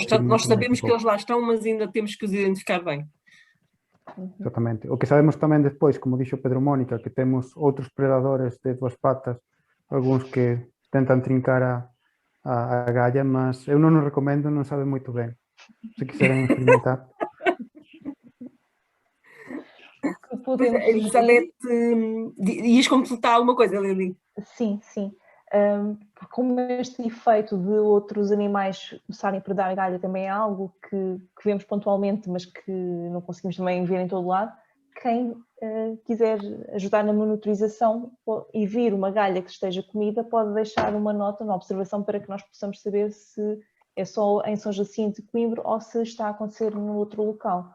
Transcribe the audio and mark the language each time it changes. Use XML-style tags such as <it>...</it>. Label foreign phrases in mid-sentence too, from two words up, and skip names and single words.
<pt>nós sabemos que eles lá estão, mas ainda temos que os identificar bem. Exactamente.</pt> <gl>O que sabemos tamén despois, como dixo Pedro Mónica, que temos outros predadores de duas patas, algúns que tentan trincar a galla, mas eu non o recomendo, non sabe moito ben. Se quiseren experimentar.</gl> <pt>Elizabeth, ias completar alguma coisa, Lili? Sim. Como este efeito de outros animais começarem a predar a galha também é algo que vemos pontualmente, mas que não conseguimos também ver em todo lado, quem quiser ajudar na monitorização e vir uma galha que esteja comida, pode deixar uma nota, uma observação, para que nós possamos saber se é só em São Jacinto e Coimbra ou se está a acontecer num outro local.</pt>